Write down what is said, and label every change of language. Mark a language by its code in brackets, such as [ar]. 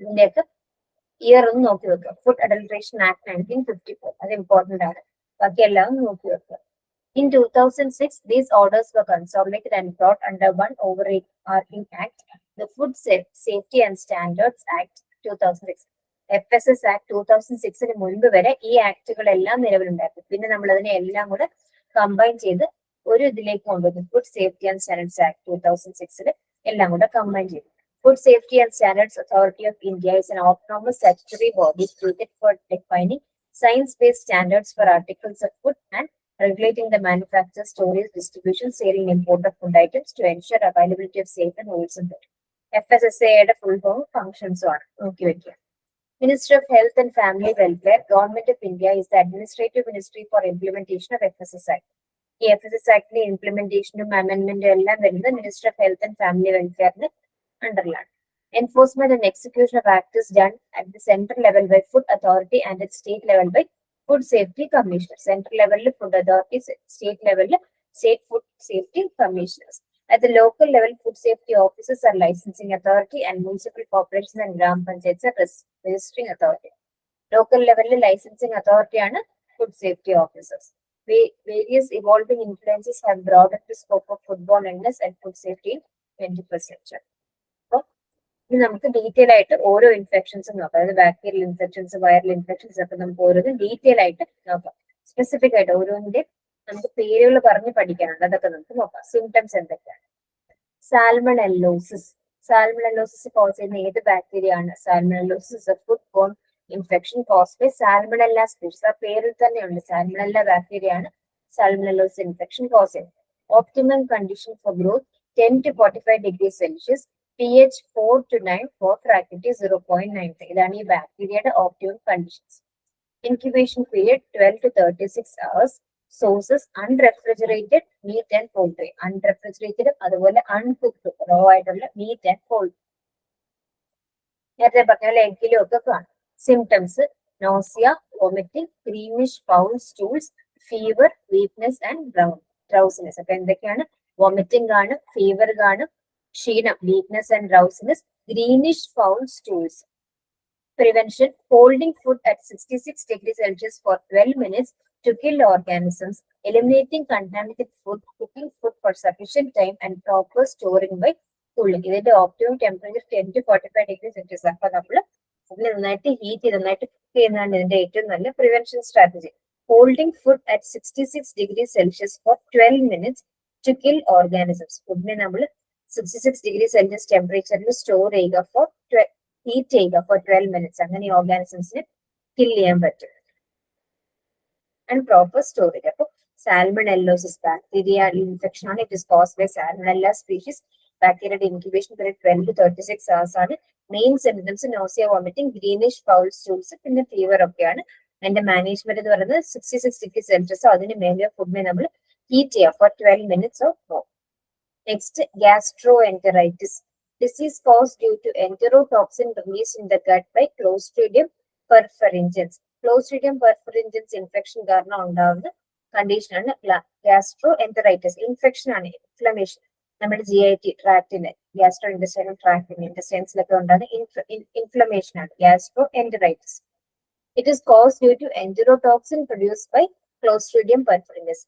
[ml] ഇതിന്റെയൊക്കെ ഇയർ ഒന്ന് നോക്കി വെക്കുക. ഫുഡ് അഡൾട്രേഷൻ ആക്ട് 1954, അത് ഇമ്പോർട്ടന്റ് ആണ്. ബാക്കി എല്ലാം നോക്കി വെക്കുക. [en] In 2006, these orders were consolidated and brought under one overarching act, the Food Safety and Standards Act 2006. [ml] FSS Act 2006 മുൻപ് വരെ ഈ ആക്ടുകളെല്ലാം നിലവിലുണ്ടായിരുന്നു. പിന്നെ നമ്മൾ അതിനെ എല്ലാം കൂടെ കമ്പൈൻ ചെയ്ത് ഒരു ഇതിലേക്ക് കൊണ്ടുവന്നു. Food safety and standards act 2006 എല്ലാം കൂടെ കമ്പൈൻ ചെയ്തു. [en] Food Safety and Standards Authority of India is an autonomous statutory body created for defining science-based standards for articles of food and regulating the manufacture, storage, distribution, sale and import of food items to ensure availability of safe and wholesome food. [ml] FSSAIയുടെ full form functions ആണ് നോക്കി വെക്കുക. [en] Ministry of Health and Family Welfare, Government of India is the administrative ministry for implementation of FSS Act. [ml] ഈ FSS Actന്റെ implementationും amendmentും എല്ലാം വരുന്നത് Ministry of Health and Family Welfareന്റെ അണ്ടറിലാണ്. [en] Enforcement and execution of act is done at the central level by Food Authority and at state level by Food Safety Commissioners. Central level Food Authority, state level State Food Safety Commissioners. At the local level, food safety officers are licensing authority and municipal corporations and gram panchayats are registering authority. [ml] Local level licensing authority ആണ് food safety officers. [en] Various evolving influences have broadened the scope of foodborne illness and food safety in 21st century. [ml] അപ്പോൾ ഇനി നമുക്ക് detail ആയിട്ട് ഓരോ ഇൻഫെക്ഷൻസും നോക്കാം. അതായത് bacterial infections, viral infections ഒക്കെ നമുക്ക് ഓരോന്നും ഡീറ്റെയിൽ ആയിട്ട് നോക്കാം. സ്പെസിഫിക് ആയിട്ട് ഓരോന്നിന്റെ നമുക്ക് പേരുകൾ പറഞ്ഞ് പഠിക്കാനുണ്ട്. അതൊക്കെ നമുക്ക് നോക്കാം. സിംറ്റംസ് എന്തൊക്കെയാണ്? സാൽമണല്ലോസിസ്. സാൽമണല്ലോസിസ് കോസ് ചെയ്യുന്ന ഏത് ബാക്ടീരിയ ആണ്? [en] Salmonellosis food borne infection cause by salmonella species. [ml] ആ പേരിൽ തന്നെയുണ്ട്, സാൽമണല്ല ബാക്ടീരിയ ആണ് സാൽമണല്ലോസിസ് ഇൻഫെക്ഷൻ കോസ് ചെയ്യുന്നത്. [en] Optimum condition for growth 10 to 45 degrees Celsius, pH 4 to 9, for fractivity 0.93. [ml] ഇതാണ് ഈ ബാക്ടീരിയയുടെ optimum conditions. Incubation period 12 to 36 hours. [en] Sources unrefrigerated meat and poultry. Unrefrigerated അതുപോലെ uncooked raw ആയിട്ടുള്ള meat and poultry. [ml] നേരത്തെ പറഞ്ഞ പോലെ എഗ്ഗിലും ഒക്കെ കാണും. [en] Symptoms nausea, vomiting, greenish foul stools, fever, weakness and drowsiness. [ml] അപ്പൊ എന്തൊക്കെയാണ്? വോമിറ്റിംഗ് കാണും, ഫീവർ കാണും, ക്ഷീണം weakness and drowsiness, greenish foul stools. [en] Prevention: holding food at 66 degrees Celsius for 12 minutes to kill organisms, eliminating contaminated food, cooking food for sufficient time, and proper storing by cooling. [ml] ഇതിന്റെ optimum temperature 10 to 45 degrees Celsius. അപ്പൊ നമ്മൾ ഇതിനെ നന്നായിട്ട് heat ചെയ്ത് നന്നായിട്ട് cook ചെയ്യുന്നതാണ് ഇതിന്റെ ഏറ്റവും നല്ല prevention strategy. [en] Holding food at 66 degrees Celsius for 12 minutes to kill organisms. [ml] ഫുഡിനെ നമ്മൾ 66 degrees Celsius ടെമ്പറേച്ചറിൽ സ്റ്റോർ ചെയ്യുക ഹീറ്റ് ചെയ്യുക ഫോർ 12 minutes. അങ്ങനെ ഓർഗാനിസംസിനെ കിൽ ചെയ്യാൻ പറ്റും. And proper storage. അപ്പോൾ സാൽമണല്ലോസിസ് ബാക്ടീരിയ ഇൻഫെക്ഷൻ ആണ്. [en] It is cause by salmonella species. [ml] ബാക്ടീരിയയുടെ ഇൻക്യുബേഷൻ പീരീഡ് 12 to 36 hours ആണ്. Main symptoms nausea, vomiting, greenish foul stools, പിന്നെ ഫീവർ ഒക്കെയാണ്. അതിന്റെ മാനേജ്മെന്റ് എന്ന് പറയുന്നത് 66 degrees Celsius അതിന് മേലെ ഫുഡിനെ നമ്മൾ ഹീറ്റ് ചെയ്യുക four 12 minutes or more. [en] Next gastroenteritis. Disease caused due to enterotoxin released in the gut by Clostridium perfringens. [ml] Clostridium perfringens infection കാരണം ഉണ്ടാകുന്ന കണ്ടീഷനാണ് ഗ്യാസ്ട്രോഎന്ററൈറ്റിസ്. ഇൻഫെക്ഷൻ ആണ്, ഇൻഫ്ലമേഷൻ. നമ്മുടെ GIT ട്രാക്ടിന്, ഗ്യാസ്ട്രോ ഇൻഡസ്ട്രിയൽ ട്രാക്ടിന്, ഇൻഡസ്ട്രിയൻസിലൊക്കെ ഉണ്ടാകുന്ന ഇൻഫ്ലമേഷൻ ആണ് ഗ്യാസ്ട്രോഎന്ററൈറ്റിസ്. [en] It is cause due to enterotoxin produced by Clostridium perfringens.